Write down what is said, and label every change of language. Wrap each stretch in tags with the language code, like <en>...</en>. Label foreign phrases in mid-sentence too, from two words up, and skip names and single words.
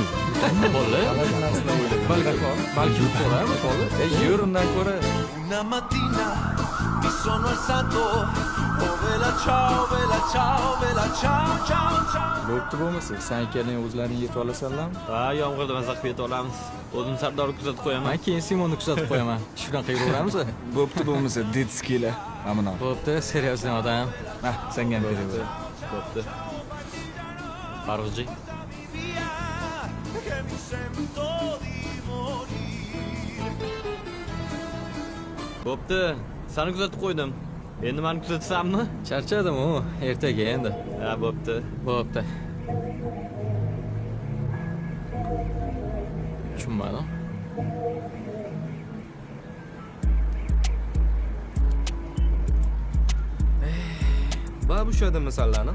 <uz>Bolli, balki ko'ramiz bolli. Yur undan ko'ra.</uz> <it>Una mattina mi sono alzato, oh vela ciao, vela ciao, vela ciao, ciao, ciao.</it> <uz>Bo'pti bo'lmasa, sen ikkalang o'zlaring yetib olasanlarmi? Ha, yomg'irda mazaq yetib olamiz. O'zim Sardorni kuzatib qo'yaman. Men keyin Simonni kuzatib qo'yaman. Shunaqa yuraveramiz. Bo'pti bo'lmasa, detskilar. Amino. Bo'pti, seriozli odam. Ha, senga ham beraver. Bo'pti. Farg'ji.</uz> <it>Che mi sento di morire.</it> <uz>Bo'pti. Seni kuzatib qo'ydim. Endi meni kuzatsammi? Charchadim u, ertaga endi. Ha, bo'pti. Bo'pti. Tushunmadim. Va bu yerda masalani?</uz>